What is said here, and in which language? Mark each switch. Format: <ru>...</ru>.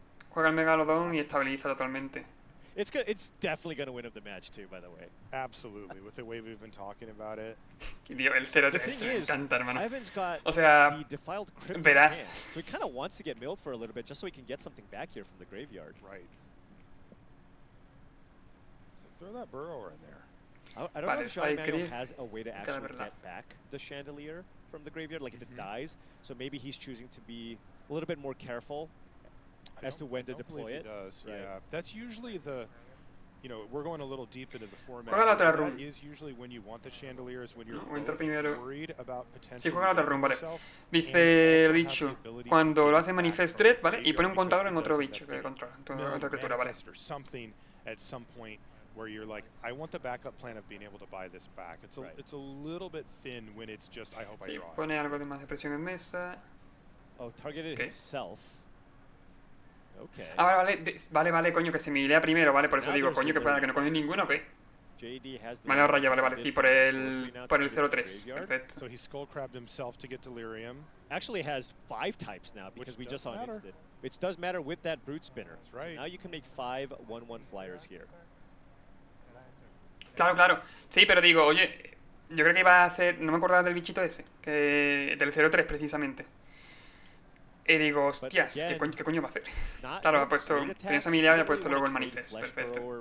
<es>Juega el Megalodón y estabiliza totalmente.</es> <en>It's good. It's definitely going to win up the match too, by the way. Absolutely, with the way we've been talking about it.</en> <es>Tío, el 0-3 me encanta, hermano.</es> <en>Ivan's got</en> <es>O sea,</es> <en>the defiled crypt</en> <es>verás.</es> <en>so he kind of wants to get milled for a little bit just so he can get something back here from the graveyard. Right. So throw that burrower in there. I don't know if John Emanuel has a way to actually get back the chandelier from the graveyard, like if it dies. So maybe he's choosing to be a little bit more careful as to when to deploy it. Does. Right. Yeah, that's usually the, you know, we're going a little deep into the format.</en> <es>Juega la otra run.</es> <en>That is usually when you want the chandelier, is when you're worried about potentially.</en> <es>Sí, juega la otra run, vale. Dice lo dicho, cuando lo hace Manifest Threat, ¿vale? Y pone un contador en otro bicho que controla, otra criatura, ¿vale?</es> <en>Something at some point where you're like, I want the backup plan of being able to buy this back. It's a little bit thin when it's just, I hope I draw.</en> <es>Pone algo de más de presión en mesa.</es> <en>Oh, targeted himself. Okay.</en> <es>Ah, vale, coño, que se milea primero, vale, por eso digo, coño, que pueda que no coge ninguno, ¿ok? Vale, ahora ya, vale, sí, por el 0-3, perfecto.</es> <en>So he skull crabbed himself to get delirium. Actually has 5 types now because we just saw an instant. Which does matter with that brute spinner. That's right. So now you can make 5 1/1 flyers here.</en> <es>Claro. Sí, pero digo, oye, yo creo que iba a hacer, no me acordaba del bichito ese, que del 0-3 precisamente. Y digo, hostias, ¿qué coño va a hacer? Claro, ha puesto, tenía esa mirada y ha puesto luego el Manifest, perfecto.</es>